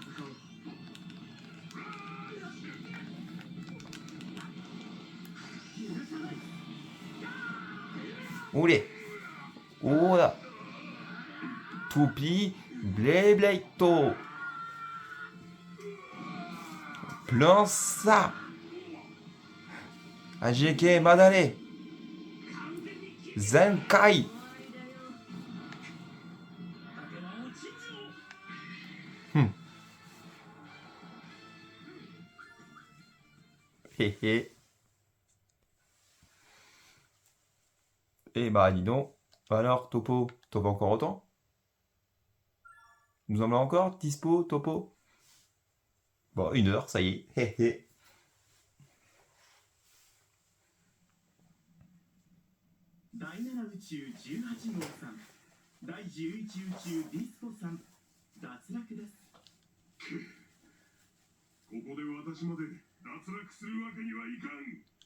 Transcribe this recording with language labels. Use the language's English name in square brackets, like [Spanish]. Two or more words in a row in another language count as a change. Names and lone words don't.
[French] Oulé. Oula. Toupie. Beyblade. Plan ça. Ajike Madare. Zenkai. Hé hé. Eh bah dis donc. Alors Topo, t'en veux encore autant? Nous en voulons encore? Dispo, Topo? Bon, 1 heure, ça y est. Hé hé. [Japanese] 第7宇宙18号さん第11宇宙ディスポさん脱落ですここで私まで脱落するわけにはいかん